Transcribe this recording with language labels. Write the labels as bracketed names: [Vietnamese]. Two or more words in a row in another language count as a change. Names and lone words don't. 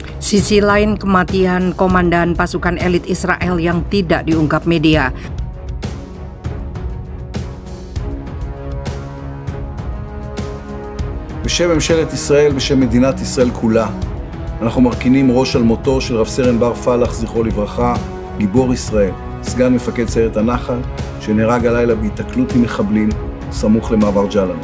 [Indonesian] Sisi lain, kematian komandan pasukan elit Israel yang tidak diungkap media. [Hebrew] בשם ממשלת ישראל, בשם מדינת ישראל כולה, אנחנו מרכינים ראש על מותו של רב סרן בר פלח, זכרו לברכה, גיבור ישראל, סגן מפקד סיירת הנחל, שנהרג הלילה בהיתקלות עם מחבלים, סמוך למעבר ג'למה.